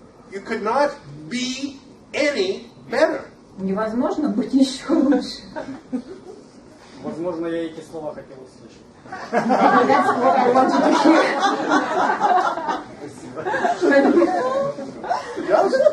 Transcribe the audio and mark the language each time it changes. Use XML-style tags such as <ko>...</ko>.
<en>You could not be any better.</en> <ru>Невозможно быть еще лучше. Возможно, я эти слова хотел услышать.</ru> <en>That's what I wanted to hear. Yes?</en>